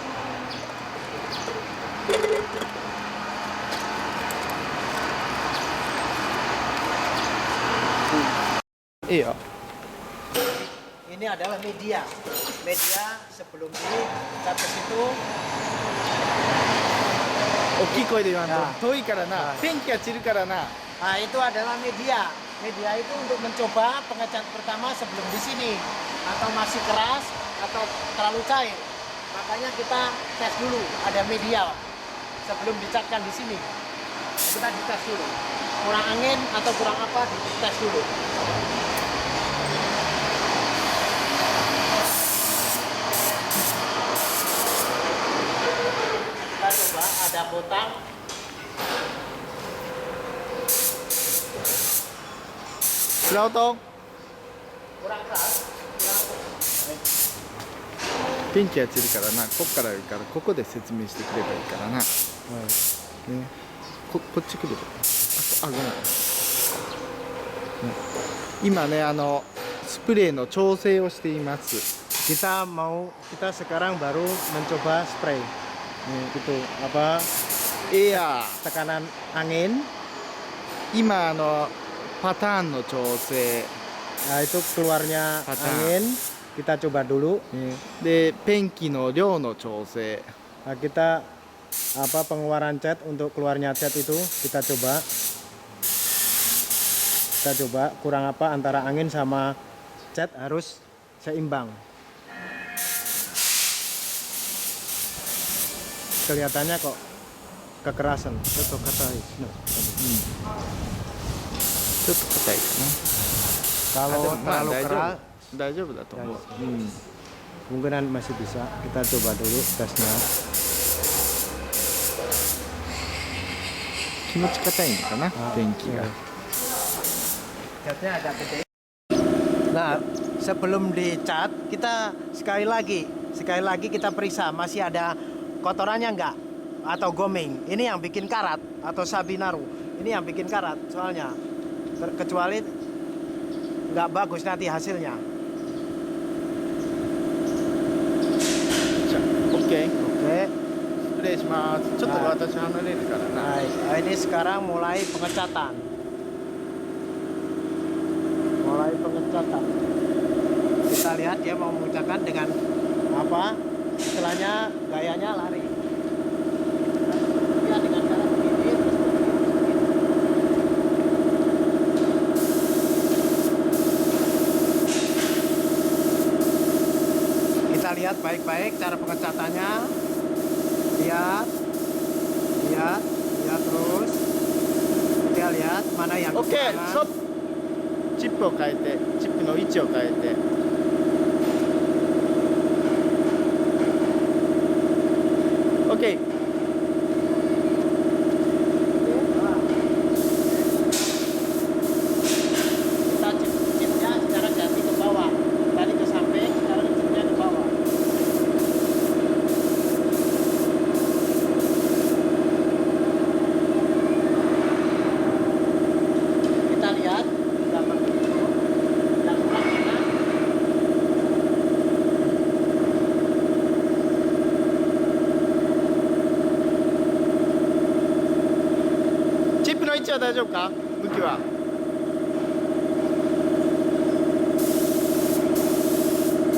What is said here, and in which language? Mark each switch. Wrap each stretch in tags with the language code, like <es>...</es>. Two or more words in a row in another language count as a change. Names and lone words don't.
<id>Iya. ini adalah media sebelum dicat ke situ.</id> <ja>大きい声で言わんなと遠いからな、はいペンキが散るからな。</ja> <id>Nah, itu adalah media itu untuk mencoba pengecat pertama sebelum di sini atau masih keras atau terlalu cair, makanya kita tes dulu ada media sebelum dicatkan di sini. Kita dites dulu kurang angin atau kurang apa, dites dulu. Kita coba ada botang. Kurang Kurang keras, kurang</id> <ja>ペンキが散るからな。こっからいいからここで説明してくればいいからな。ね、こっち来れば。ごめん。ね、今ねスプレーの調整をしています。</ja> <id>kita sekarang baru mencoba spray. Gitu apa</id> <ja>エア</ja> <id>tekanan angin.</id> <ja>今パターンの調整</ja> <id>Nah, itu keluarnya Patah. angin. Kita coba dulu.</id> <ja>でペンキの量の調整</ja> <id>Nah, kita pengeluaran cat untuk keluarnya cat itu kita coba. Kita coba kurang apa antara angin sama cat harus seimbang. Kelihatannya kok kekerasan. Itu katai. Nah,</id> <ja>ちょっと硬いかな。</ja> <id>kalau</id> <ja>でもまあ</ja> <id>terlalu</id> <ja>大丈夫</ja> <id>keras</id> <ja>だと思う。</ja> <id>kemungkinan masih bisa. Kita coba dulu tesnya.</id> <ja>気持ち硬いのかな、ペンキが。</ja> <id>Catnya agak gede. Nah, sebelum dicat kita sekali lagi kita periksa masih ada kotorannya enggak atau goming. Ini yang bikin karat atau sabinaru. Ini yang bikin karat soalnya. Kecuali nggak bagus nanti hasilnya.</id> <ja>じゃあ OK。</ja> <id>Oke.</id> <ja>失礼します。ちょっと私離れるからな。</ja> <id>Nah, ini sekarang mulai pengecatan. Kita lihat dia mau mengucapkan dengan apa? Istilahnya gayanya lari. Ya, dengan cara begini, terus begini. Kita lihat baik-baik cara pengecatannya. Lihat terus. Kita lihat mana yang OK、 kekurangan.</id> <ja>ストップ。チップを変えて、チップの位置を変えて。OK。</ja> <id>Kita chipnya sekarang ganti ke bawah. Tadi ke samping, sekarang chipnya ke bawah. Kita lihat gambar itu. Yang kurang mana?</id> <ja>Chip の位置は大丈夫か？向きは。</ja>